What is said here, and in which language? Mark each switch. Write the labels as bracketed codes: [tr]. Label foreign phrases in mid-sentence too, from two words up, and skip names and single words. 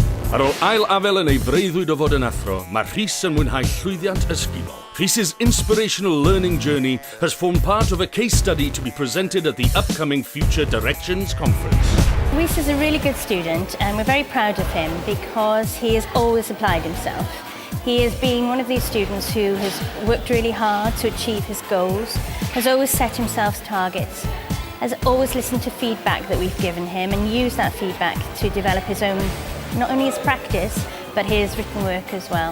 [cy] Ar ôl ail afel yn ei freuddwyd o fod yn athro, mae Rhys yn mwynhau llwyddiant ysgubol. [en] Rhys's inspirational learning journey has formed part of a case study to be presented at the upcoming Future Directions Conference. Rhys is a really good student and we're very proud of him because he has always applied himself. He has been one of these students who has worked really hard to achieve his goals, has always set himself targets, has always listened to feedback that we've given him and used that feedback to develop his own, not only his practice, but his written work as well.